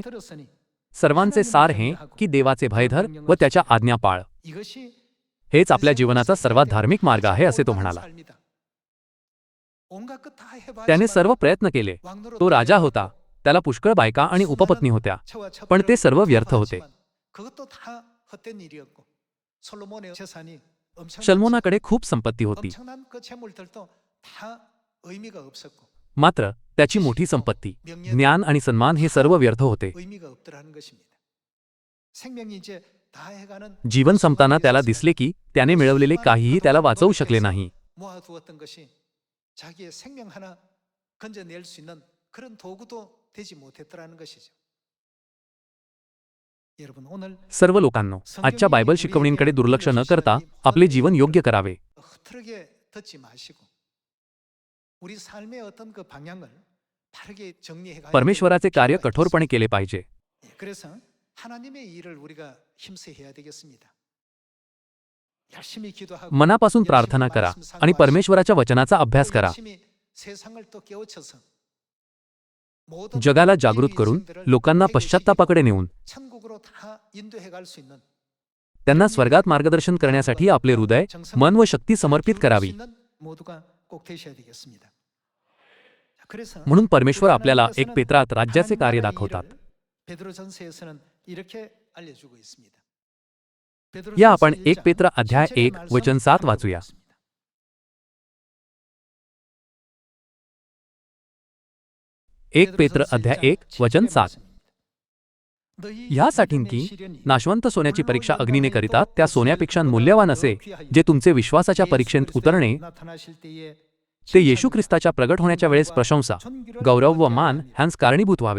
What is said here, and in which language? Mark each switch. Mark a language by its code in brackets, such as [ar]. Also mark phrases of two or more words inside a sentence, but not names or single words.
[mr] सर्वांचे सार हे की देवाचे भय धर व त्याच्या आज्ञा पाळ. हेच आपल्या जीवनाचा सर्वात धार्मिक मार्ग आहे, असे तो म्हणाला. त्याने सर्व प्रयत्न केले. तो राजा होता, त्याला पुष्कळ बायका आणि उपपत्नी होत्या, पण ते सर्व व्यर्थ होते. [ko] 그것도 다 헛된 일이었고 솔로몬의 재산이 [mr] शल्मोनाकडे खूप संपत्ती होती. [ko] 엄청난 그 재물들도 다 의미가 없었고 [mr] मात्र त्याची मोठी संपत्ती, ज्ञान आणि सन्मान हे सर्व व्यर्थ होते. [ko] 의미가 없더라는 것입니다. 생명이 이제 다 해가는 [mr] जीवन संपताना त्याला दिसले की त्याने मिळवलेले काहीही त्याला वाचवू शकले नाही. [ko] 모아두었던 것이 자기의 생명 하나 건져낼 수 있는 그런 도구도 되지 못했더라는 것이죠. 여러분 오늘 [mr] सर्व लोकांनो, आजच्या बायबल शिकवणींकडे दुर्लक्ष न करता आपले जीवन योग्य करावे. [ko] 흐트러게 듣지 마시고 우리 삶의 어떤 그 방향을 바르게 정리해 가야 [mr] परमेश्वराचे कार्य [ko] 필요가 [mr] कठोरपणे केले पाहिजे. [ko] 있습니다. 그래서 하나님의 일을 우리가 힘써 해야 되겠습니다. 열심히 기도하고 [mr] मनापासून प्रार्थना करा आणि परमेश्वराच्या वचनाचा अभ्यास करा. [ko] 열심히 세상을 또 깨우쳐서 모든 [mr] जगाला जागृत करून लोकांना पश्चात्तापाकडे नेऊन [ko] 천국으로 다 인도해 갈 수 있는 [mr] त्यांना स्वर्गात मार्गदर्शन करण्यासाठी आपले हृदय, मन व शक्ती समर्पित करावी. [ko] 모두가 꼭 되셔야 되겠습니다. 자, 그래서 [mr] म्हणून परमेश्वर आपल्याला एक पेत्रात राज्याचे कार्य दाखवतात. [ko] 베드로전서에서는 이렇게 알려주고 있습니다. [mr] या आपण 1 पेत्र अध्याय 1 वचन 7 वाचूया. 1 पेत्र अध्याय 1 वचन 7. ह्यासाठी की नाशवंत सोन्याची परीक्षा अग्नीने करितात, त्या सोन्यापेक्षा मूल्यवान असे जे तुमचे विश्वासाच्या परीक्षेत उतरणे, ते येशू ख्रिस्ताच्या प्रगट होण्याच्या वेळेस प्रशंसा, गौरव व मान ह्यांस कारणीभूत व्हावे.